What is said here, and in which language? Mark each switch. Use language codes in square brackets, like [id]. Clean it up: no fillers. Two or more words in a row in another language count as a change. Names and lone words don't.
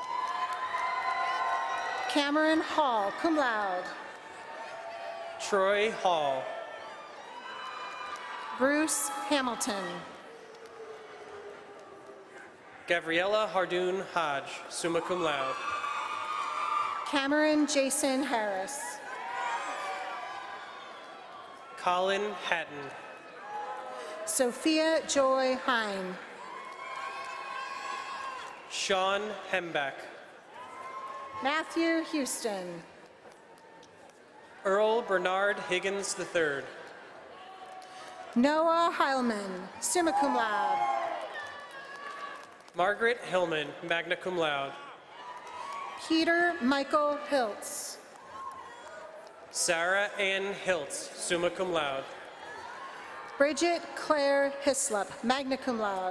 [en] Cameron Hall, [la] cum laude. [en] Troy Hall. Bruce Hamilton. Gabriella Hardoon Hodge, [la] summa cum laude. [en] Cameron Jason Harris. Colin Hatton. Sophia Joy Hine. Sean Hembeck. Matthew Houston. Earl Bernard Higgins III. Noah Heilman, [la] summa cum laude. [en] Margaret Hillman, [la] magna cum laude. [en] Peter Michael Hiltz. Sarah Ann Hiltz, [la] summa cum laude. [en] Bridget Claire Hislop, [la] magna cum laude.